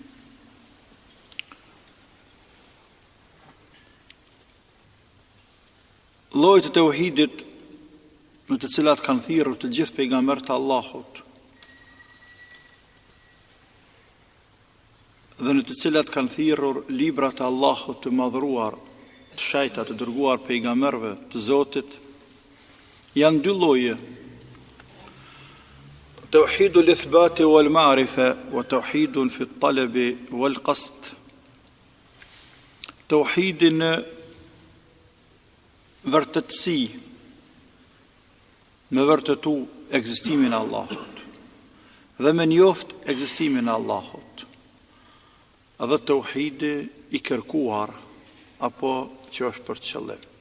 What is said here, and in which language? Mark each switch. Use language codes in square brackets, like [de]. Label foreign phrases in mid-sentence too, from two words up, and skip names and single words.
[sq] Llojet e tauhidit në të cilat kanë thirrur të gjithë pejgamberët e Allahut, dhe në të cilat kanë thirrur librat e Allahut të madhruar, të shejta të dërguar pejgamberëve të Zotit, janë dy lloje: [ar] توحيد الإثبات والمعرفة وتوحيد في الطلب والقصد. [sq] Tauhidin vërtetësi, me vërtetu ekzistimin e Allahut dhe me njoft ekzistimin e Allahut, dhe tauhidi i kërkuar apo që është për qëllim.